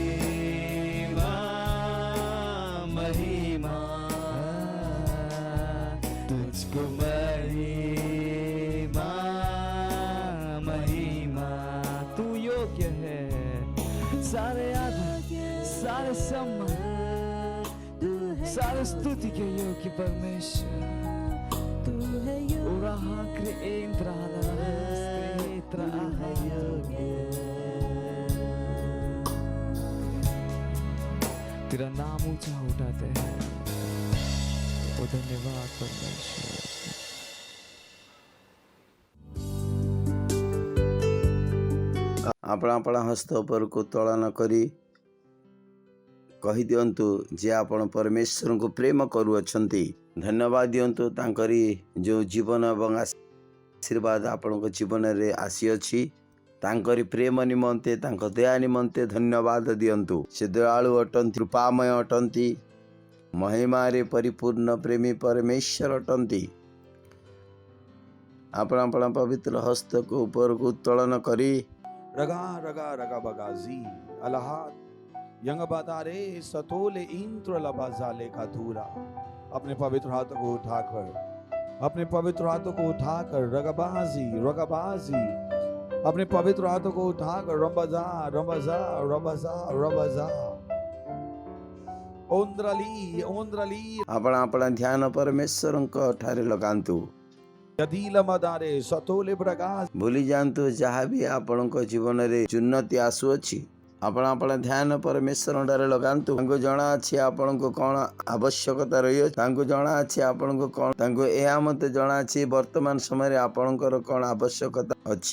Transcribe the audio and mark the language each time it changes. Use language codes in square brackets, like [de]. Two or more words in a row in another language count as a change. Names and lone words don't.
[hi] महिमा, तुझको महिमा, महिमा, तू योग्य है, सारे आदर, सारे सम्मान, सारे स्तुति के योग्य परमेश्वर, तू है तेरा नाम ऊंचा उठाते हैं, ओ धन्यवाद परमेश्वर। [or] ଆପଣ ଆପଣ ହସ୍ତ ଉପରକୁ ଉତ୍ତୋଳନ କରି କହିଦିଅନ୍ତୁ ଯେ ଆପଣ ପରମେଶ୍ୱରଙ୍କୁ ପ୍ରେମ କରୁଅଛନ୍ତି। ଧନ୍ୟବାଦ ଦିଅନ୍ତୁ ତାଙ୍କରି ଯେଉଁ ଜୀବନ ଏବଂ ଆଶୀର୍ବାଦ ଆପଣଙ୍କ ଜୀବନରେ ଆସିଅଛି, ତାଙ୍କରି ପ୍ରେମ ନିମନ୍ତେ, ତାଙ୍କ ଦୟା ନିମନ୍ତେ ଧନ୍ୟବାଦ ଦିଅନ୍ତୁ। ସେ ଦୟାଳୁ ଅଟନ୍ତି, କୃପାମୟ ଅଟନ୍ତି, ମହିମାରେ ପରିପୂର୍ଣ୍ଣ ପ୍ରେମୀ ପରମେଶ୍ୱର ଅଟନ୍ତି। ଆପଣ ଆପଣ ପବିତ୍ର ହସ୍ତକୁ ଉପରକୁ ଉତ୍ତୋଳନ କରି रगा रगा रगा बगाजी अलहात यंगबादारे सतोले इंद्र लबाजाले का धूरा। [hi] अपने पवित्र हाथों को उठाकर, अपने पवित्र हाथों को उठाकर रगबाजी रगबाजी, अपने पवित्र हाथों को उठाकर रंबजा रंबजा रंबजा रंबजा ओंद्रली ओंद्रली। [or] ଆପଣ ଆପଣ ଧ୍ୟାନ ପରମେଶ୍ୱରଙ୍କ ଠାରେ ଲଗାନ୍ତୁ। यदीलमदारे सतोले प्रकाश ଭୁଲି ଯାଆନ୍ତୁ ଯାହା ବି ଆପଣଙ୍କ ଜୀବନରେ ଉନ୍ନତି ଆସୁଅଛି, ଆପଣ ଆପଣ ଧ୍ୟାନ ପରମେଶ୍ୱରଠାରେ ଲଗାନ୍ତୁ। ତାଙ୍କୁ ଜଣାଅଛି ଆପଣଙ୍କୁ କ'ଣ ଆବଶ୍ୟକତା ରହିଅଛି, ତାଙ୍କୁ ଜଣାଅଛି ଆପଣଙ୍କୁ କ'ଣ, ତାଙ୍କୁ ଏହା ମଧ୍ୟ ଜଣାଅଛି ବର୍ତ୍ତମାନ ସମୟରେ ଆପଣଙ୍କର କ'ଣ ଆବଶ୍ୟକତା ଅଛି।